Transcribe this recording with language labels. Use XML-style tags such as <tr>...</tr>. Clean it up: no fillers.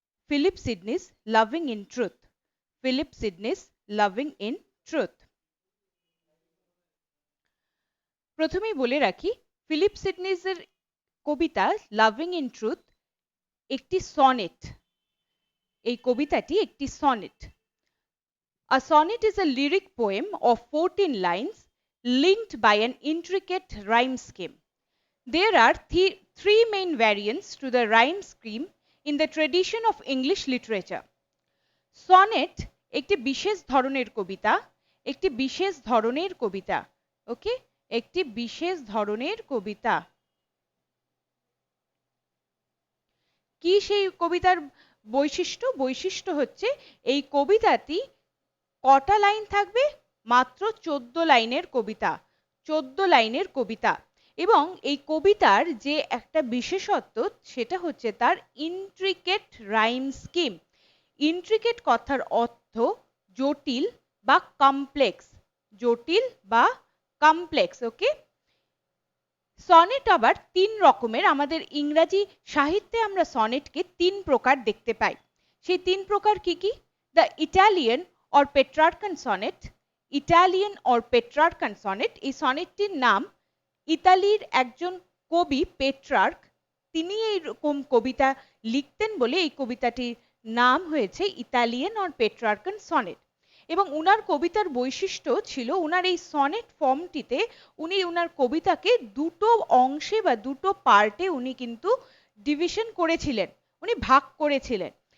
<en>Philip Sidney's loving in truth. Philip Sidney's loving in truth.</en> <bn>প্রথমেই বলে রাখি, Philip সিডনিসের Kabita loving in truth একটি sonnet. এই কবিতাটি একটি sonnet.</bn> <en>A sonnet is a lyric poem of 14 lines linked by an intricate rhyme scheme. There are three main variants to the rhyme scheme in the tradition of English literature.</en> <bn>Sonnet একটি বিশেষ ধরনের কবিতা, একটি বিশেষ ধরনের কবিতা, ওকে, একটি বিশেষ ধরনের কবিতা। কি সেই কবিতার বৈশিষ্ট্য? বৈশিষ্ট্য হচ্ছে এই কবিতাটি কটা লাইন থাকবে? মাত্র 14 লাইনের কবিতা। 14 লাইনের কবিতা। এবং এই কবিতার যে একটা বিশেষত্ব সেটা হচ্ছে তার ইন্ট্রিকেট রাইম স্কিম। ইন্ট্রিকেট কথার অর্থ জটিল বা কমপ্লেক্স। জটিল বা কমপ্লেক্স, ওকে। সনেট আবার তিন রকমের। আমাদের ইংরাজি সাহিত্যে আমরা সনেটকে তিন প্রকার দেখতে পাই। সেই তিন প্রকার কি কি?</bn> <en>The Italian or Petrarchan sonnet, Italian or Petrarchan sonnet।</en> <bn>এই সনেটটির নাম ইতালির একজন কবি পেট্রার্ক, তিনি এইরকম কবিতা লিখতেন বলে এই কবিতাটির নাম হয়েছে ইতালিয়ান or Petrarchan sonnet। এবং উনার কবিতার বৈশিষ্ট্য ছিল উনার এই সনেট ফর্মটিতে উনি উনার কবিতাকে দুটো অংশে বা দুটো পার্টে উনি কিন্তু ডিভিশন করেছিলেন, উনি ভাগ করেছিলেন।</bn>